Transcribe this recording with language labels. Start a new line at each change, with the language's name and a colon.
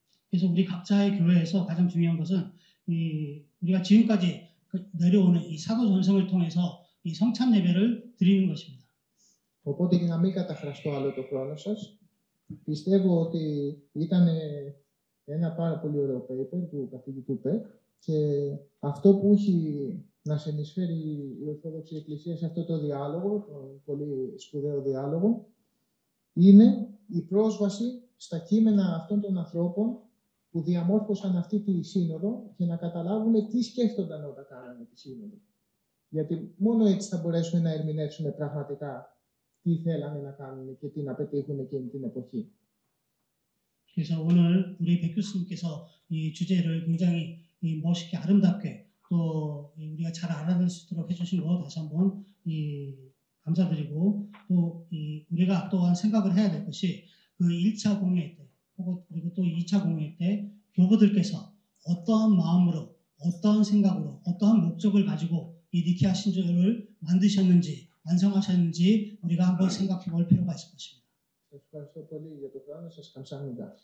Korean: 그래서 우리 각자의 교회에서 가장 중요한 것은 우리가 지금까지 내려오는 이 사도 전성을 통해서 이 성찬 예배를 드리는 것입니다.
Greek: Οπότε για να μην καταχραστώ άλλο το χρόνο σας, πιστεύω ότι ήταν ένα πάρα πολύ ωραίο paper του καθηγητού Πεκ και αυτό που έχει να συνεισφέρει η Ορθόδοξη Εκκλησία σε αυτό το διάλογο, τον πολύ σπουδαίο διάλογο, είναι η πρόσβαση στα κείμενα αυτών των ανθρώπων που διαμόρφωσαν αυτή τη σύνοδο και να καταλάβουμε τι σκέφτονταν όταν κάνανε τη σύνοδο. Γιατί μόνο έτσι θα μπορέσουμε να ερμηνεύσουμε πραγματικά τι θέλανε να κάνουν και τι να πετύχουν εκείνη την εποχή.
Korean: 그래서 오늘 우리 백 교수님께서 이 주제를 굉장히 멋있게 아름답게 또 우리가 잘 알아들 수 있도록 해주신 거 다시 한번 감사드리고 또 우리가 또한 생각을 해야 될 것이 그 1차 공회 때 그리고 또 2차 공회 때 교구들께서 어떠한 마음으로 어떠한 생각으로 어떠한 목적을 가지고 이 니케아 신조를 만드셨는지 완성하셨는지 우리가 한번 생각해 볼 필요가 있을 것입니다.
Greek: Σας ευχαριστώ πολύ για το χρόνο σας.
Korean: 감사합니다.